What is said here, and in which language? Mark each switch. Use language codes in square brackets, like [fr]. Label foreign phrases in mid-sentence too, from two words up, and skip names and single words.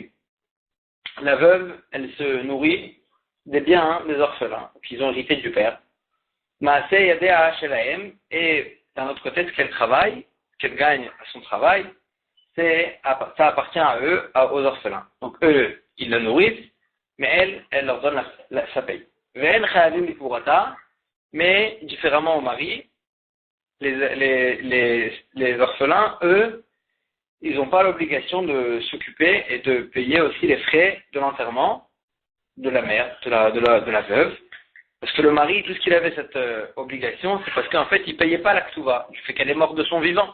[fr] La veuve, elle se nourrit des biens des orphelins qu'ils ont hérité du père. [he] מעשה ידיה שלהם, [fr] et d'un autre côté, ce qu'elle travaille, qu'elle gagne à son travail, ça appartient à eux, aux orphelins. Donc eux, ils la nourrissent, mais elle leur donne sa paye. [he] ואין חייבים בקבורתה, [fr] mais différemment au mari, les orphelins, eux, ils n'ont pas l'obligation de s'occuper et de payer aussi les frais de l'enterrement de la mère, de la veuve. Parce que le mari, tout ce qu'il avait cette obligation, c'est parce qu'en fait, il ne payait pas la Ktuva, du fait qu'elle est morte de son vivant.